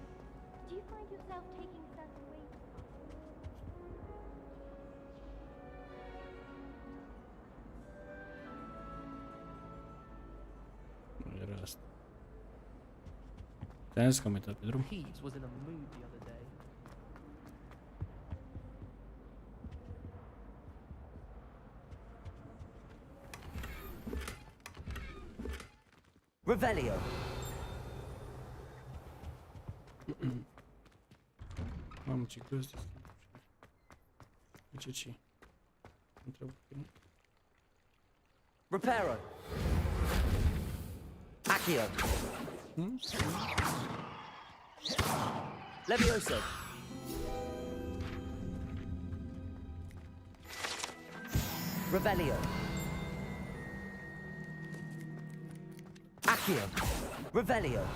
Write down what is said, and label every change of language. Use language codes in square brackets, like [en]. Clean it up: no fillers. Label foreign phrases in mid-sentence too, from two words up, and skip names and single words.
[ro] Era asta. Te-am zis că am uitat pe drum. [en] Peeves was in a mood the other day. [ro] Revelio. Mamă, ce greu este. Ce? Întreb. Reparo. Accio. Levioso. Revelio. Accio. Revelio.